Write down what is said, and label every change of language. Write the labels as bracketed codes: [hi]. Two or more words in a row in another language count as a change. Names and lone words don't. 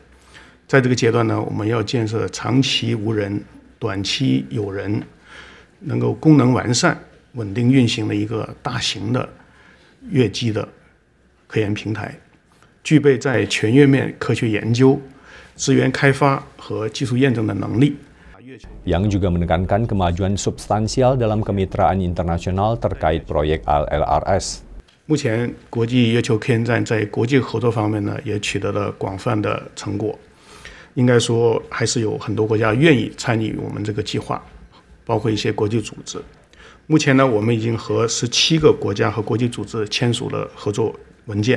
[zh] 在这个阶段呢，我们要建设长期无人、短期有人，能够功能完善、稳定运行的一个大型的月基的科研平台，具备在全月面科学研究、资源开发和技术验证的能力。 [id] Yang juga menekankan kemajuan substansial dalam kemitraan internasional terkait proyek ILRS. [zh] 目前，国际月球科研站在国际合作方面呢，也取得了广泛的成果。应该说，还是有很多国家愿意参与我们这个计划，包括一些国际组织。目前呢，我们已经和17个国家和国际组织签署了合作文件。